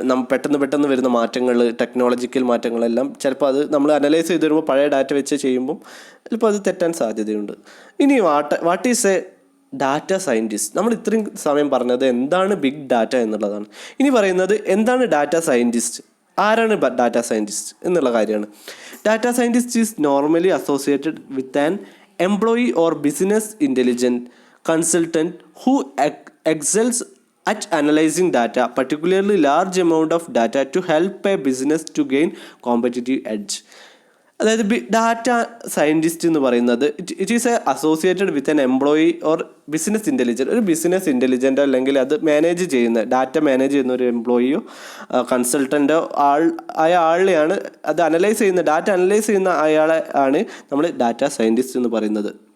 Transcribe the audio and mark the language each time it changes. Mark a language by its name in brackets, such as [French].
[Malayalam] പെട്ടെന്ന് വരുന്ന മാറ്റങ്ങൾ, ടെക്നോളജിക്കൽ മാറ്റങ്ങളെല്ലാം ചിലപ്പോൾ അത് നമ്മൾ അനലൈസ് ചെയ്ത് വരുമ്പോൾ പഴയ ഡാറ്റ വെച്ച് ചെയ്യുമ്പം ചിലപ്പോൾ അത് തെറ്റാൻ സാധ്യതയുണ്ട്. ഇനി [English] What is a data scientist? [Malayalam] നമ്മൾ ഇത്രയും സമയം പറഞ്ഞത് എന്താണ് ബിഗ് ഡാറ്റ എന്നുള്ളതാണ്. ഇനി പറയുന്നത് എന്താണ് ഡാറ്റ സയൻറ്റിസ്റ്റ്, ആരാണ് ഡാറ്റ സയൻറ്റിസ്റ്റ് എന്നുള്ള കാര്യമാണ്. [English] Data scientist is normally associated with an employee or business intelligent consultant who excels at analyzing data, particularly large amount of data, to help a business to gain competitive edge. [Malayalam] അതായത് data scientist എന്ന് പറയുന്നത് [English] It is associated with an employee or business intelligent. [Malayalam] ഒരു business intelligent അല്ലെങ്കിൽ അത് manage ചെയ്യുന്ന data manage ചെയ്യുന്ന ഒരു എംപ്ലോയിയോ കൺസൾട്ടൻ്റോ ആളെയാണ് അത് അനലൈസ് ചെയ്യുന്ന ഡാറ്റ അനലൈസ് ചെയ്യുന്ന അയാളെ ആണ് നമ്മൾ ഡാറ്റ സയൻറ്റിസ്റ്റ് എന്ന് പറയുന്നത്.